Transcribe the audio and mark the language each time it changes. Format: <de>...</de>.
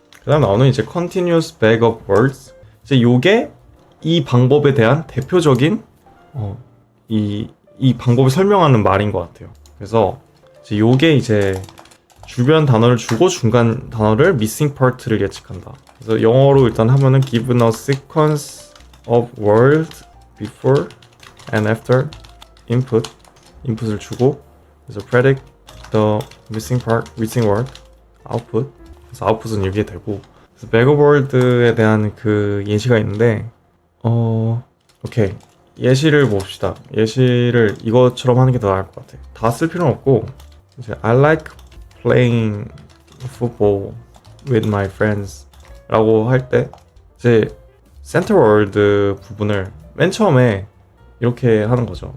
<ko>그 다음 나오는 이제 continuous backup words. 이제 요게 이 방법에 대한 대표적인 이 방법을 설명하는 말인 것 같아요. 그래서 이제 요게 이제 주변 단어를 주고 중간 단어를 missing part를 예측한다. 그래서 영어로 일단 하면은</ko> <en>given a sequence of words before and after input</en> <ko>을 주고, 그래서</ko> <en>predict the missing word output.</en> <ko>그래서 output은 이게 되고, 그래서 backup word에 대한 그 예시가 있는데 오케이. 예시를 봅시다. 예시를 이것처럼 하는 게 더 나을 것 같아. 다 쓸 필요는 없고, 이제</ko> <en>I like playing football with my friends</en> <ko>라고 할 때, 이제 center word 부분을 맨 처음에 이렇게 하는 거죠.</ko>